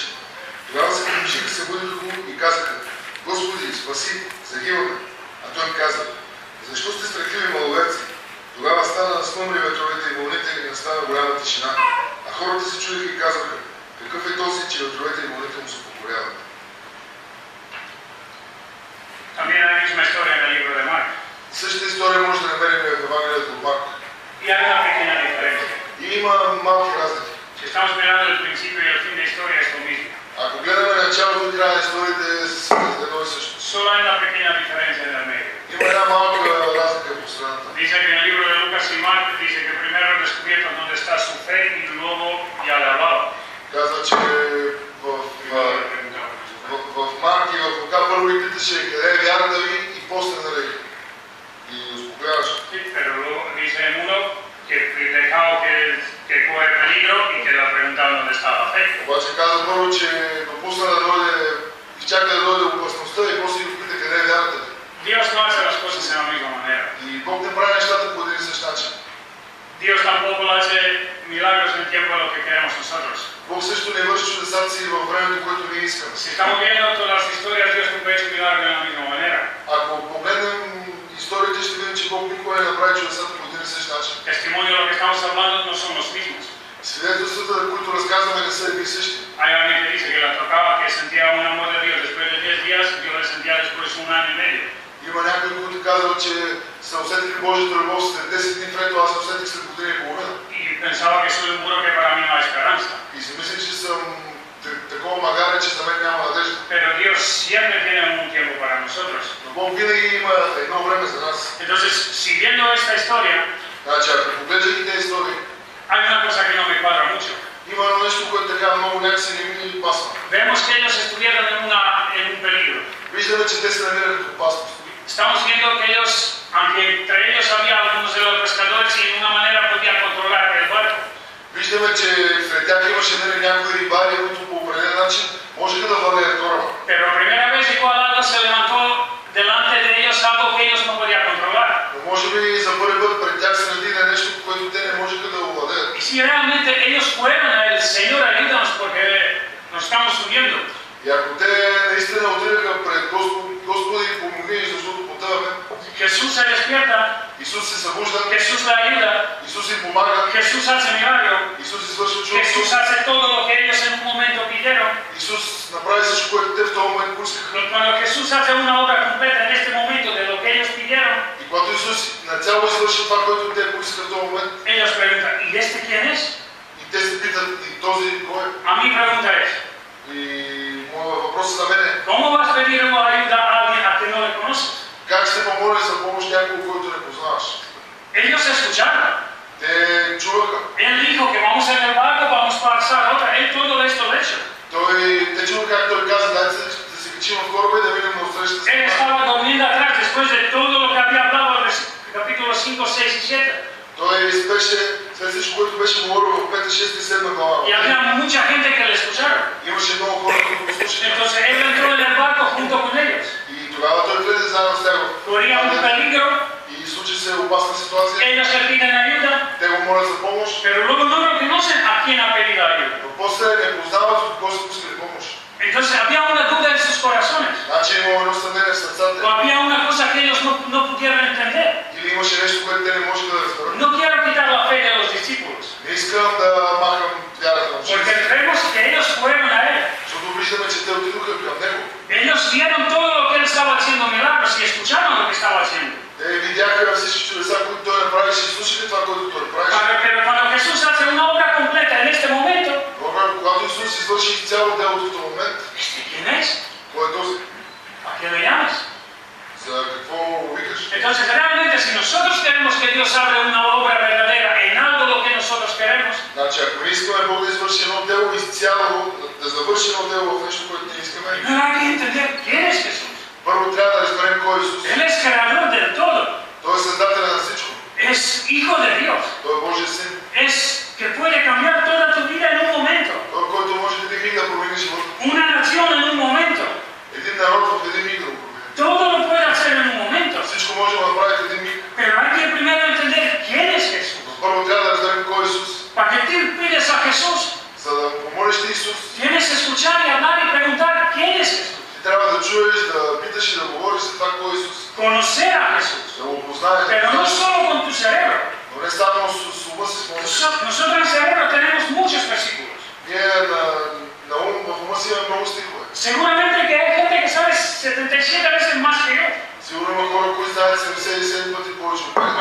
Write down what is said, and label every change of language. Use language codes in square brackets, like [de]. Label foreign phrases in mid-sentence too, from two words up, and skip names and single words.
[bg] Тогава се приближиха, събудиха го и казаха: Господи, спаси, загиваме. А той им каза: защо сте страхливи маловерци? Тогава стана смъмри ветровете и вълните и настана голяма тишина. А хората се чудиха и казваха: какъв е този, че ветровете и вълните му се покоряват? [es] También hay la misma historia en el libro de Marcos. [bg] Същата история може да намерим в Евангелието от Марко. [es] Y hay una pequeña diferencia. [bg] И има малки разлики. [es] Si estamos mirando el principio y el fin de historia es lo mismo. [bg] Ако гледаме началото и края на историите, с едно и също. [es] Solo hay una pequeña diferencia en el medio. [bg] Има една малка разлика по средата. [es] Dice que en el libro de Lucas y Marcos dice que primero descubierto dónde está su fe y luego ya le hablaba. [bg] Казва, че в Марк и в Лука първо ви питаше къде е вярата ви и после нали и успокояваше. [es] Pero luego dice en uno que dejado que corre peligro y que le ha preguntado dónde está la fe. [bg] Обаче каза първо, че допусна да дойде, изчака да дойде опасността и после ги попита къде е вярата ви. [es] Dios no hace las cosas de la misma manera. [bg] И Бог не прави нещата по един и същ начин. [es] Dios tampoco hace milagros en el tiempo de lo que queremos nosotros. [bg] Бог също не върши чудесата си във времето, което ние искаме. [es] Si estamos viendo todas las historias, Dios nunca ha hecho milagros de la misma manera. [bg] Ако погледнем историите, ще видим, че Бог никога не направи чудесата по един и същ начин. [es] Testimonio de lo que estamos hablando no son los mismos. [bg] Свидетелствата, които разказваме, не са едни и същи. [es] Hay alguien que dice que la tocaba, que sentía un amor de Dios después de 10 días, yo la sentía después de 1 año y medio. [bg] Има някои, които казват, че са усетили Божията любов след 10 дни в ето, аз се усетих след година и половина. [es] Y pensaba que soy un burro que para mí no hay esperanza. [bg] И си мисля, че съм такова магара, че за мен няма надежда. [es] Pero Dios siempre tiene un tiempo para nosotros. [bg] Но Бог винаги има едно време за нас. [es] Entonces, siguiendo esta historia, [bg] Значи, ако погледнете тези истории, [es] hay una cosa que no me cuadra mucho. [bg] има едно нещо, което така много някакси не ми пасва. [es] Vemos que ellos estuvieron en un peligro. [bg] Виждаме, че те се намират в опасност. [es] Estamos viendo que ellos, aunque entre ellos había algunos de los pescadores y de una manera podían controlar el barco, [bg] Виждаме, че сред тях имаше някои рибари, които по определен начин можеха да владеят кораба. [es] pero primera vez igual algo se levantó delante de ellos, algo que ellos no podían controlar. [bg] Но може би за първи път пред тях се надигна нещо, което те не можеха да овладеят. [es] Y si realmente ellos fueron a él, Señor, ayúdanos porque nos estamos subiendo. [bg] И ако те наистина отидаха пред Господи и помогни, защото потъваме, [es] Jesús se despierta, [bg] Исус се събужда, [es] Jesús la ayuda, [bg] Исус им помага, [es] Jesús hace milagro, [bg] Исус извършва чудо, [es] Jesús hace todo lo que ellos en un momento pidieron. [bg] Исус направи всичко, което те в този момент поискаха. [es] Y cuando Jesús hace una obra completa en este momento de lo que ellos pidieron, [bg] И когато Исус нацяло извърши това, което те поискаха в този момент, [es] ellos preguntan, ¿y este quién es? [bg] и те се питат, и този кой е? [es] A mi pregunta es, [bg] И моят въпрос за мен е, [es] ¿cómo vas a pedir una ayuda a alguien a quien no le conoces? [bg] как ще помолиш за помощ някого, който не познаваш? [es] Ellos escucharon. [bg] Те чуваха. [es] Él dijo que vamos en el barco, vamos a pasar otra. Él todo esto lo ha hecho. [bg] Те чуваха как той каза, дайте да се качим в кораба и да минем на отсрещата [es] Él [bg] страна. [es] estaba durmiendo atrás después de todo lo que había hablado en capítulos 5, 6 y 7. [bg] Той спеше след всичко, което беше говорил в 5, 6 и 7 глава. [es] Y había mucha gente que le escucharon. [bg] Имаше много хора, които го слушаха. [es] Entonces él entró en el barco junto con ellos. [bg] И тогава той влезе заедно с тях. [es] Corría un peligro, [bg] И случи се опасна ситуация. [es] ellos le piden ayuda, [bg] Те го молят за помощ. [es] pero luego no reconocen a quién ha pedido ayuda. [bg] Но после не познават от кого са поискали помощ. [es] Entonces había una duda en sus corazones. [bg] Значи имало едно съмнение в [es] O [bg] сърцата. [es] había una cosa que ellos no pudieron entender. [bg] Или имаше нещо, което те не можеха да разберат. [es] No quiero quitar la fe de los discípulos. [bg] Не искам да махам вярата на [es] Porque [bg] учениците. [es] vemos que ellos fueron a él. [bg] Защото виждаме, че те отидоха към него. [es] Ellos vieron todo lo que él estaba haciendo milagros y escucharon lo que estaba haciendo. [bg] Те видяха всички чудеса, които той направише и слушаха това, което той правише. [es] Pero cuando Jesús hace una obra completa en este momento, [bg] Когато Исус извърши цяло делото в този момент, [es] ¿quién es? [bg] кой е този? [es] ¿A quién le llamas? [bg] За какво викаш? [es] Entonces realmente si nosotros queremos que Dios abra una obra verdadera en algo lo que nosotros queremos, [bg] Значи, ако не искаме Бог да извърши едно дело изцяло, да завърши едно дело в нещо, което ние искаме, [es] primero hay que entender quién es Jesús. [bg] първо трябва да разберем кой е Исус. [es] Él es creador del todo. [bg] Той е създателя на всичко. [es] Es hijo de Dios. [bg] Той е Божия син. [es] Es que puede cambiar toda tu vida en un momento. [bg] Той, който може да миг да промени живота. [es] Una nación en un momento. [bg] Един народ в един миг да го промени. [es] Todo lo puede hacer en un momento. [bg] Всичко може да направи в един миг. [es] Pero hay que primero entender quién es Jesús. [bg] Но първо трябва да разберем кой е Исус. [es] Para que tú pides a Jesús, [bg] За да помолиш ти Исус, [es] tienes que escuchar y hablar y preguntar quién es Jesús. [bg] ти трябва да чуеш, да питаш и да говориш за това кой е Исус. [es] Conocer a Jesús. [bg] Да го познаеш. [es] Pero no solo con tu cerebro. [bg] Но не само с ума си спомниш. [es] Nosotros en el cerebro tenemos muchos versículos. [bg] Ние на ум, в ума си имаме много стихове. [es] Seguramente que hay gente que sabe 77 veces más que yo. [bg] Сигурно има хора, които знаят 77 пъти повече от мен.